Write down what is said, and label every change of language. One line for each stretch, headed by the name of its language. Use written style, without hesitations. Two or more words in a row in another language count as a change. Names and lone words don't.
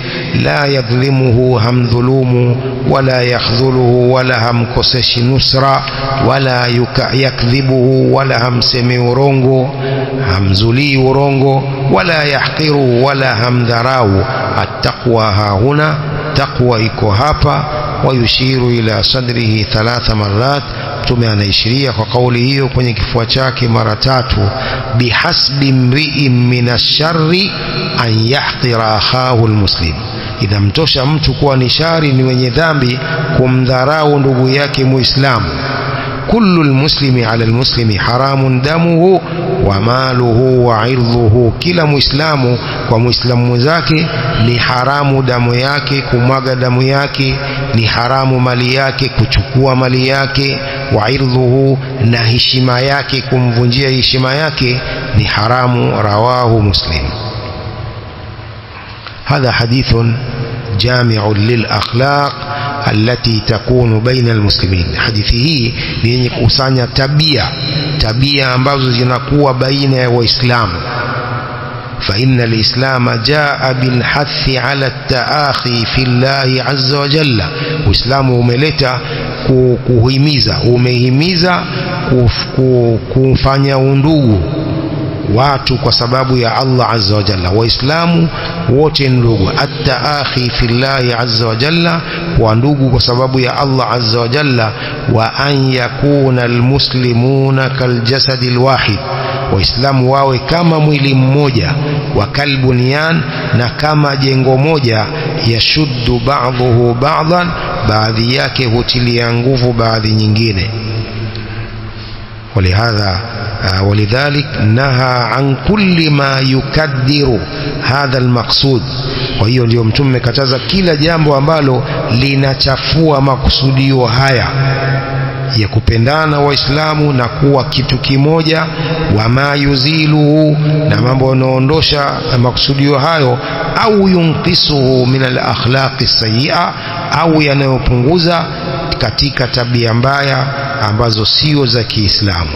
Arabic: لا يظلمه,
Swahili: hamdhulumu.
Arabic: ولا يخذله,
Swahili: wala hamkoseshi nusra.
Arabic: ولا يكذبه,
Swahili: wala hamsemi urongo, hamzulii urongo.
Arabic: ولا يحقره,
Swahili: wala hamdharau.
Arabic: التقوى هاهنا,
Swahili: taqwa iko hapa.
Arabic: ويشير إلى صدره 3 مرات
Swahili: Mtume anaishiria kwa kauli hiyo kwenye kifua chake mara 3,
Arabic: بحسب امرئ من الشر أن يحقر أخاه المسلم.
Swahili: Inamtosha mtu kuwa ni shari, ni wenye dhambi kumdharau ndugu yake Muislamu.
Arabic: كل المسلم على المسلم حرام دمه وماله وعرضه,
Swahili: kila Muislamu kwa Muislamu mwenzake ni haramu damu yake, kumwaga damu yake, ni haramu mali yake, kuchukua mali yake,
Arabic: وعرضه,
Swahili: na heshima yake, kumvunjia heshima yake ni haramu.
Arabic: رواه مسلم. هذا حديث جامع للأخلاق التي تكون بين المسلمين.
Swahili: حديثه ni kusanya tabia ambazo zinakuwa baina ya Waislamu.
Arabic: فإن الإسلام جاء بالحث على التآخي في الله عز وجل.
Swahili: Uislamu umeleta umehimiza kufanya undugu watu kwa sababu ya Allah
Arabic: عز وجل.
Swahili: Waislamu wote ndugu,
Arabic: التآخي في الله عز وجل,
Swahili: wa ndugu kwa sababu ya Allah
Arabic: عز وجل. وأن يكون المسلمون كالجسد الواحد,
Swahili: Waislamu wawe kama mwili mmoja,
Arabic: وكالبنيان,
Swahili: na kama jengo moja,
Arabic: يشد بعضه بعضا,
Swahili: baadhi yake hutilia nguvu baadhi nyingine.
Arabic: ولذلك نهى عن كل ما يكدر هذا المقصود.
Swahili: Kwa hiyo ndio Mtume kataza kila jambo ambalo linachafua makusudio haya ya kupendana Waislamu na kuwa kitu kimoja,
Arabic: وما يزيله,
Swahili: na mambo yanaondosha makusudio hayo, au
Arabic: ينقصه من الأخلاق السيئة,
Swahili: au yanayopunguza katika tabia mbaya ambazo sio za Kiislamu.